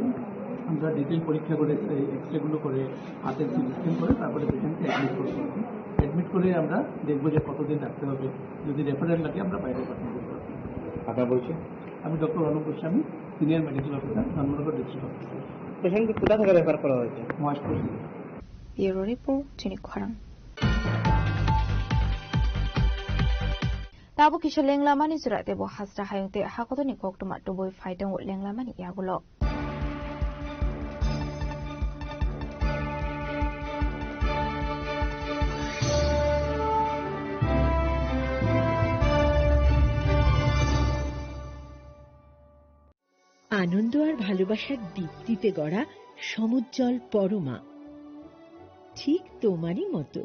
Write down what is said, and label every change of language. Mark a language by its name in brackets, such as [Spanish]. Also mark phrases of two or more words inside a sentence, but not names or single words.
[Bangla] আমরা ডিটেল পরীক্ষা করে এক্সরেগুলো করে হাতের [English] CT scan [Bangla] করে তারপরে পেশেন্টকে অ্যাডমিট করবো। অ্যাডমিট করে আমরা দেখবো যে কতদিন রাখতে হবে, যদি রেফারেল লাগে আমরা বাইরে পাঠিয়ে দেবো। আপনার বলছি আমি ডক্টর অনুপ গোস্বামী, [English] senior medical officer, [Bangla] ধর্মনগর [English] district officer. [Bangla] পেশেন্টকে কোথা থেকে রেফার করা হয়েছে? মহেশপুর। [English] bureau report [Kok Borok] চিনি খরাং। Tabo kisha lenglamani surate bo hasra hayungte hakotoni koktuma tuboi faitong lenglamani yagulo. [Bangla] আনন্দ আর ভালোবাসার দীপ্তিতে গড়া সমুজ্জ্বল পরমা, ঠিক তোমারই মতো।